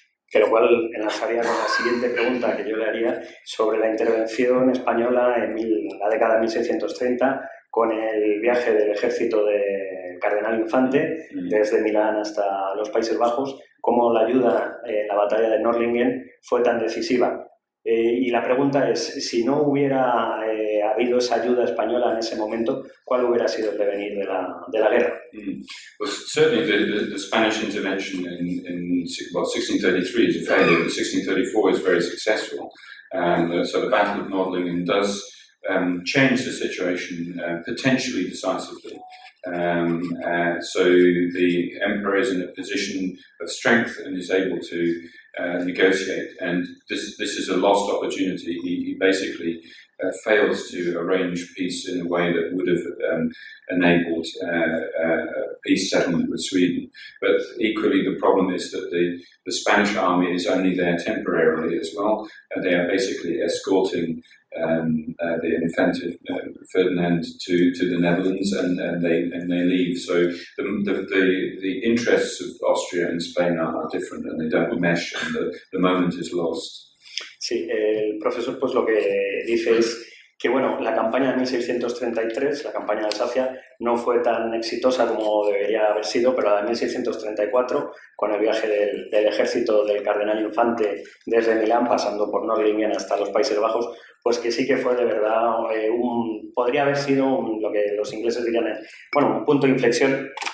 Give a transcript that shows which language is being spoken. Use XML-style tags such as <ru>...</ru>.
<es>Que lo cual enlazaría con la siguiente pregunta que yo le haría sobre la intervención española en la década de 1630 con el viaje del ejército del cardenal Infante desde Milán hasta los Países Bajos, cómo la ayuda en la batalla de Nördlingen fue tan decisiva. Y la pregunta es, si no hubiera habido esa ayuda española en ese momento, ¿cuál hubiera sido el devenir de la guerra?</es> <en>Well, certainly the Spanish intervention in 1633 is a failure, but 1634 is very successful. So the Battle of Nördlingen does change the situation potentially decisively. So the emperor is in a position of strength and is able to negotiate, and this is a lost opportunity. He basically fails to arrange peace in a way that would have enabled peace settlement with Sweden. But equally, the problem is that the Spanish army is only there temporarily as well, and they are basically escorting the Infante Ferdinand to the Netherlands, and they leave. So the interests of Austria and Spain are different, and they don't mesh, and the moment is lost.</en> <es>Sí, el profesor pues lo que dice es que bueno, la campaña de 1633, la campaña de Alsacia, no fue tan exitosa como debería haber sido, pero la de 1634, con el viaje del ejército del cardenal Infante desde Milán, pasando por Nördlingen hasta los Países Bajos, pues que sí que fue de verdad podría haber sido lo que los ingleses dirían, un punto de inflexión.</es>